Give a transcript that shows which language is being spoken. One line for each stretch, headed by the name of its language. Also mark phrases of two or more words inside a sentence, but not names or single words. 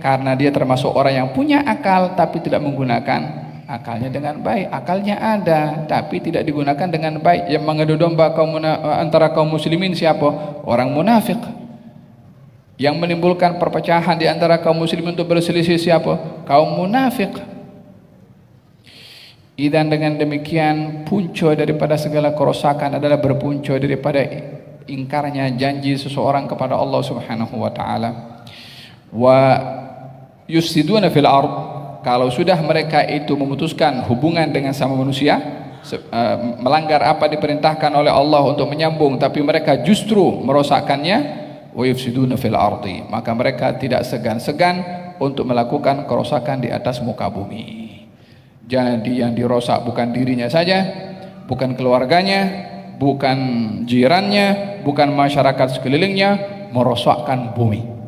Malay: Karena dia termasuk orang yang punya akal tapi tidak menggunakan akalnya dengan baik. Akalnya ada tapi tidak digunakan dengan baik. Yang mengadu domba antara kaum muslimin siapa? Orang munafik. Yang menimbulkan perpecahan di antara kaum muslimin untuk berselisih siapa? Kaum munafik. Dan dengan demikian punca daripada segala kerosakan adalah berpunca daripada ingkarnya janji seseorang kepada Allah
Arabic: Subhanahu wa taala. Wa yusiduna fil ard,
Malay: kalau sudah mereka itu memutuskan hubungan dengan sama manusia, melanggar apa diperintahkan oleh Allah untuk menyambung, tapi mereka justru merosakkannya,
Arabic: wa yusiduna fil ardi,
Malay: maka mereka tidak segan-segan untuk melakukan kerosakan di atas muka bumi. Jadi yang dirosak bukan dirinya saja, bukan keluarganya, bukan jirannya, bukan masyarakat sekelilingnya, merosakkan bumi.